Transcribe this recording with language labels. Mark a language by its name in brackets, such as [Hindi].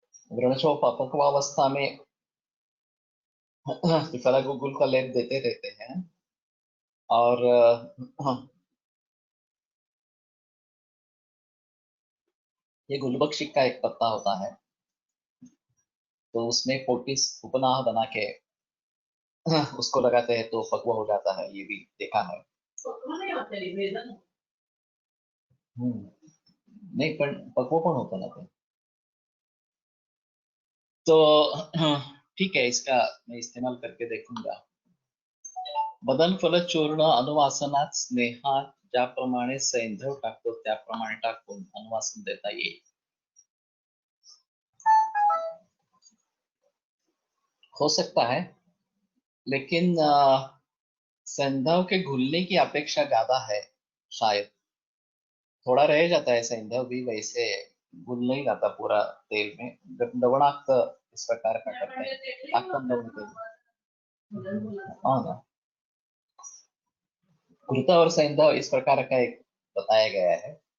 [Hindi] व्रणशोफ अपक्वावस्था में त्रिफला गुगुल का लेप देते रहते हैं, और ये गुलबख्शी का एक पत्ता होता है, तो उसमें पोटिस उपनाह बना के उसको लगाते हैं तो पकवा हो जाता है, ये भी देखा है। नहीं होते निवेदन [Marathi] नहीं, पण पकवा पण होता ना ते। [Hindi] तो ठीक है, इसका मैं इस्तेमाल करके देखूंगा। [Marathi] बदन फल चूर्ण अनुवासनात स्नेहात ज्याप्रमाणे सैंधव टाकतो त्याप्रमाणे टाकून अनुवासन देता येईल। [Hindi] हो सकता है, लेकिन सैंधव के घुलने की अपेक्षा ज्यादा है। शायद थोड़ा रह जाता है सैंधव भी, वैसे घुल नहीं जाता पूरा तेल में। जब लवणाक्त इस प्रकार का करते हैं आक्कन लवण, हाँ ना, घृत और सैंधव इस प्रकार का एक बताया गया है।